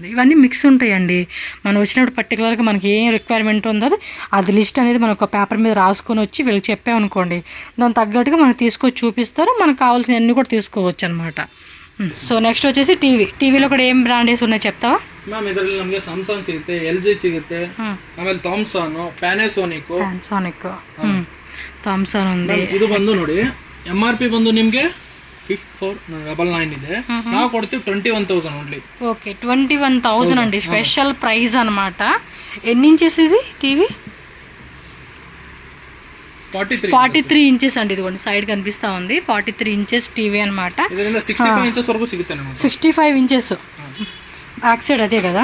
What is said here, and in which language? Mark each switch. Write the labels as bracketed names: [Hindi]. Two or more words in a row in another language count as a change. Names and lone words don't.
[Telugu] ఇవన్నీ మిక్స్ ఉంటాయండి. మనం వచ్చినప్పుడు పర్టికులర్గా మనకి ఏం రిక్వైర్మెంట్ ఉందో అది లిస్ట్ అనేది మనం ఒక పేపర్ మీద రాసుకొని వచ్చి వీళ్ళకి చెప్పామనుకోండి, దాని తగ్గట్టుగా మనకు తీసుకొచ్చి చూపిస్తారు. మనకు కావాల్సినవన్నీ కూడా తీసుకోవచ్చు అనమాట. సో నెక్స్ట్ వచ్చేసి టీవీలో కూడా ఏం ಬ್ರಾಂಡೆಸ್ ఉన్నాయి చెప్తావా? [Kannada] ಮ್ಯಾಮ್ ಇದರಲ್ಲಿ ನಮಗೆ ಸ್ಯಾಮ್ಸಂಗ್ ಸಿಗುತ್ತೆ, LG ಸಿಗುತ್ತೆ, ಆಮೇಲೆ ಥಾಮ್ಸನ್, ಪ್ಯಾನಾಸೋನಿಕ್ [Telugu] ಥಾಮ್ಸನ್ ఉంది. [Kannada] ಇದು ಬಂದು ನೋಡಿ MRP ಬಂದು ನಿಮಗೆ 5499 ಇದೆ. ನಾವು ಕೊಡ್ತೀವಿ 21,000 ఓన్లీ. [Telugu] ఓకే, 21,000 అండి, [English] special price [Telugu] అనమాట. ఎన్ని ఇంచెస్ ఇది టీవీ? 43 ఇంచెస్ అండి. ఇదిగోండి సైడ్ కనిపిస్తా ఉంది. 43 ఇంచెస్ టీవీ అనమాట. 65 ఇంచెస్ వరకు సిಗುತ್ತೆ. 65 ఇంచెస్ [English] back side [Telugu] అదే కదా?